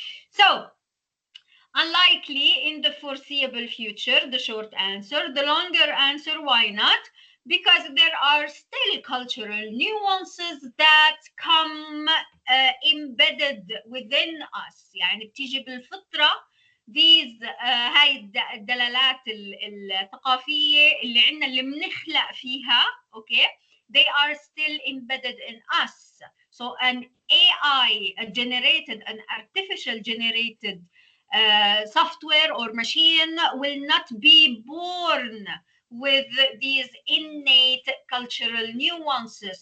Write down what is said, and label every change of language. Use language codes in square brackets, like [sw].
[en] So, unlikely in the foreseeable future, the short answer. The longer answer, why not? Because there are still cultural nuances that come embedded within us. [ar] يعني بتيجي بالفطرة [en] these [ar] هاي الدلالات الثقافية اللي عندنا، اللي بنخلق فيها. [en] Okay, they are still embedded in us. So an AI generated, an artificial generated software or machine will not be born with these innate cultural nuances.